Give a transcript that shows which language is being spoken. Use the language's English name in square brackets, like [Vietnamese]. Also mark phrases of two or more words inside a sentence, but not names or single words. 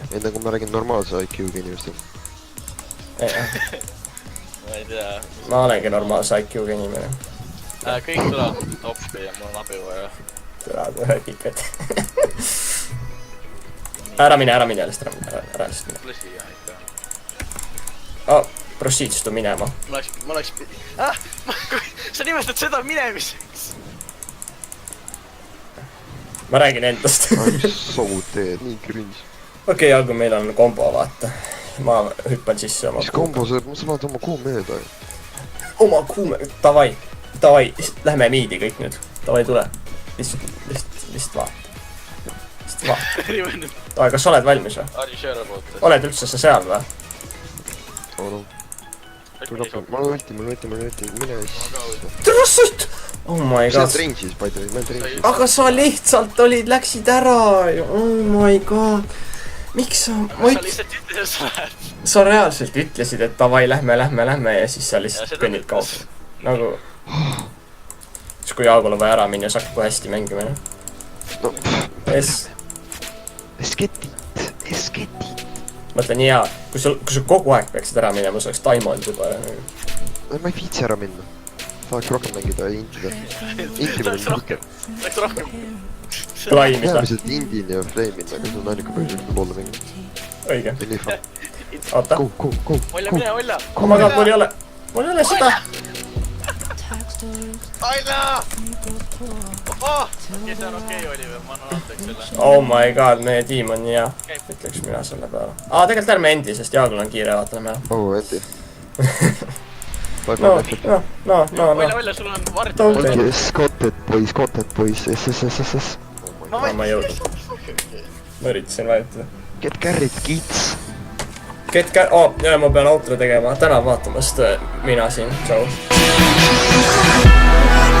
[Estonian] enne kui ma räägin normaalse IQ-ga inimestel. ma ei tea. Ma olengi normaalse IQ-ga inimene. Kõik tulevad toppi ja mul on abi vaja. Tulevad ühe kikad. ära mine jällest, ära jällest mine. Tule siia ikka. [English] Proceeds to minema. [Estonian] Ma oleks... sa nimetad seda minemiseks. Ma räägin endast. Soud teed, nii cringe. Okei, aga meil on kombo, vaata. Ma hüppan sisse oma mis kombo sa saad oma kuu mööda? Oma kuume... Davai, lähme miidi kõik nüüd. Davai, tule. Lihtsalt vaata. Davai, kas sa oled valmis või? Oled üldse sa seal või? Ole. Ma ulti, mine siis. Terrassut! [English] Oh my [Estonian] See on [English] god. range'is, by the way, [Estonian] ma olen range'is. Aga sa lihtsalt läksid ära. [English] Oh my god. [Estonian] Miks sa... Sa lihtsalt ütlesid, et sa lähed. Sa reaalselt ütlesid, et davai, lähme ja siis sa lihtsalt kõnnid kaob. Nagu... siis kui Jaagul on vaja ära minna, saaks kohe hästi mängima. No, Esketit. Mõtle nii hea, kui sa kogu aeg peaksid ära minema, sa oleks taimanud juba. ma ei viitsi ära minna. Tahaks rohkem mängida ja intida. Intimine on pikem. Läks rohkem. Klaimida. Peamiselt indin ja flame'in, aga see on ainuke põhjus, et ma poole mängin. Õige. See on nii fun. Oota. Go. Olja, mine, Olja! [English] Oh my god, [Estonian] mul ei ole seda. Olja! Okei, see on okei, Oliver, ma annan andeks selle. [English] Oh my god, [Estonian] meie tiim on nii hea. Ütleks mina selle peale. Tegelikult ärme endi, sest Jaagul on kiire, vaatame. Oh, endi. No. Olja, sul on varti. [English] Yes, content boys, SSSSS. [Estonian] Ma ei jõudnud. Ma üritasin vajutada. [English] Get carried, kids. [Estonian] Ja ma pean outro tegema. Tänan vaatamast, mina siin, tšau.